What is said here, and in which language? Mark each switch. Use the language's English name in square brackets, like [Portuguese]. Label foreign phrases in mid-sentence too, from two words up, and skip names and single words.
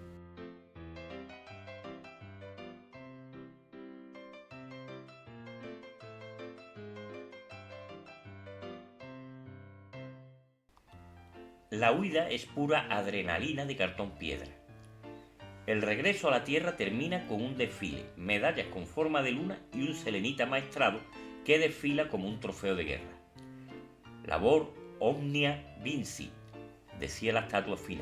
[Spanish] La huida es pura adrenalina de cartón piedra. El regreso a la Tierra termina con un desfile, medallas con forma de luna y un selenita maestrado que desfila como un trofeo de guerra. [Latin] Labor omnia vincit, [Spanish] decía la estatua final.